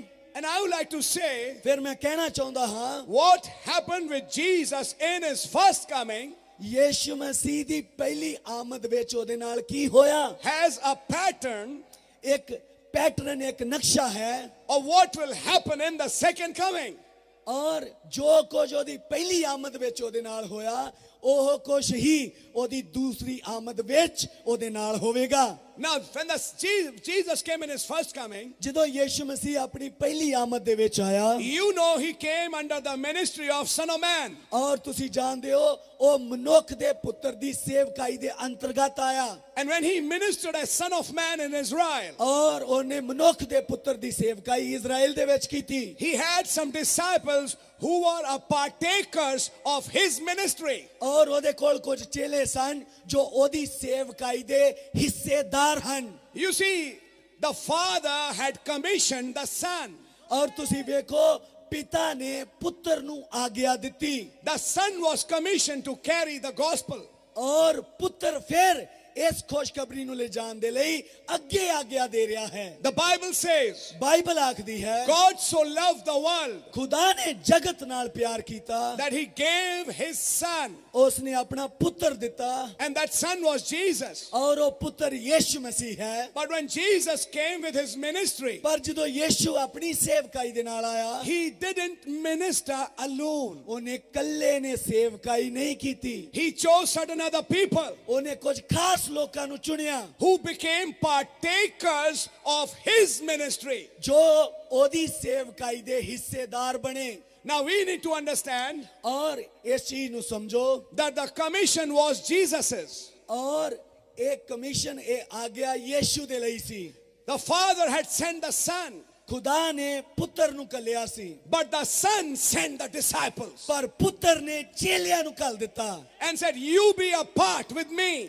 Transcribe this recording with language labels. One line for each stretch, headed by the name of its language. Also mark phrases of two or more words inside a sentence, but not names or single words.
English: And I would like to say,
Punjabi: ਫਿਰ ਮੈਂ ਕਹਿਣਾ ਚਾਹੁੰਦਾ ਹਾਂ
English: what happened with Jesus in his first coming
Punjabi: ਯੀਸ਼ੂ ਮਸੀਹ ਦੀ ਪਹਿਲੀ ਆਮਦ ਵਿੱਚ ਉਹਦੇ ਨਾਲ ਕੀ ਹੋਇਆ।
English: has a pattern
Punjabi: ਇੱਕ ਪੈਟਰਨ, ਇੱਕ ਨਕਸ਼ਾ ਹੈ
English: of what will happen in the second coming.
Punjabi: ਔਰ ਜੋ ਕੁਝ ਉਹਦੀ ਪਹਿਲੀ ਆਮਦ ਵਿੱਚ ਉਹਦੇ ਨਾਲ ਹੋਇਆ ਉਹ ਕੁਝ ਹੀ ਉਹਦੀ ਦੂਸਰੀ ਆਮਦ ਵਿੱਚ ਉਹਦੇ ਨਾਲ ਹੋਵੇਗਾ।
English: Now, when Jesus came in his first coming,
Punjabi: ਜਦੋਂ ਯੀਸ਼ੂ ਮਸੀਹ ਆਪਣੀ ਪਹਿਲੀ ਆਮਦ ਦੇ ਵਿੱਚ ਆਇਆ
English: you know he came under the ministry of Son of Man.
Punjabi: ਔਰ ਤੁਸੀਂ ਜਾਣਦੇ ਹੋ ਉਹ ਮਨੁੱਖ ਦੇ ਪੁੱਤਰ ਦੀ ਸੇਵਕਾਈ ਦੇ ਅੰਤਰਗਤ ਆਇਆ
English: And when he ministered as Son of Man in Israel,
Punjabi: ਔਰ ਉਹਨੇ ਮਨੁੱਖ ਦੇ ਪੁੱਤਰ ਦੀ ਸੇਵਕਾਈ ਇਜ਼ਰਾਈਲ ਦੇ ਵਿੱਚ ਕੀਤੀ।
English: he had some disciples who were a partakers of his ministry.
Punjabi: ਔਰ ਉਹਦੇ ਕੋਲ ਕੁਝ ਚੇਲੇ ਸਨ ਜੋ ਉਹਦੀ ਸੇਵਕਾਈ ਦੇ ਹਿੱਸੇਦਾਰ ਹਨ।
English: You see, the Father had commissioned the Son.
Punjabi: ਔਰ ਤੁਸੀਂ ਵੇਖੋ ਪਿਤਾ ਨੇ ਪੁੱਤਰ ਨੂੰ ਆਗਿਆ ਦਿੱਤੀ
English: The Son was commissioned to carry the gospel.
Punjabi: ਔਰ ਪੁੱਤਰ ਫਿਰ ਇਸ ਖੁਸ਼ਖਬਰੀ ਨੂੰ ਲੈ ਜਾਣ ਦੇ ਲਈ ਅੱਗੇ ਆਗਿਆ ਦੇ ਰਿਹਾ ਹੈ।
English: The Bible says,
Punjabi: ਬਾਈਬਲ ਆਖਦੀ ਹੈ
English: God so loved the world
Punjabi: ਖੁਦਾ ਨੇ ਜਗਤ ਨਾਲ ਪਿਆਰ ਕੀਤਾ
English: that he gave his Son.
Punjabi: ਉਸਨੇ ਆਪਣਾ ਪੁੱਤਰ ਦਿੱਤਾ
English: And that Son was Jesus.
Punjabi: ਔਰ ਉਹ ਪੁੱਤਰ ਯੀਸ਼ੂ ਮਸੀਹ ਹੈ।
English: But when Jesus came with his ministry,
Punjabi: ਪਰ ਜਦੋਂ ਯੀਸ਼ੂ ਆਪਣੀ ਸੇਵਕਾਈ ਦੇ ਨਾਲ ਆਇਆ
English: he didn't minister alone.
Punjabi: ਉਹਨੇ ਇਕੱਲੇ ਨੇ ਸੇਵਕਾਈ ਨਹੀਂ ਕੀਤੀ।
English: He chose certain other people
Punjabi: ਉਹਨੇ ਕੁਝ ਖਾਸ ਲੋਕਾਂ ਨੂੰ ਚੁਣਿਆ
English: who became partakers of his ministry.
Punjabi: ਜੋ ਉਹਦੀ ਸੇਵਕਾਈ ਦੇ ਹਿੱਸੇਦਾਰ ਬਣੇ।
English: Now we need to understand
Punjabi: ਔਰ ਇਸ ਚੀਜ਼ ਨੂੰ ਸਮਝੋ
English: that the commission was Jesus's.
Punjabi: ਔਰ ਇਹ ਕਮਿਸ਼ਨ ਇਹ ਆਗਿਆ ਯੀਸ਼ੂ ਦੇ ਲਈ ਸੀ।
English: The Father had sent the Son,
Punjabi: ਖੁਦਾ ਨੇ ਪੁੱਤਰ ਨੂੰ ਕੱਲਿਆ ਸੀ
English: but the Son sent the disciples
Punjabi: ਪਰ ਪੁੱਤਰ ਨੇ ਚੇਲਿਆਂ ਨੂੰ ਕੱਲ ਦਿੱਤਾ
English: and said, you be a part with me.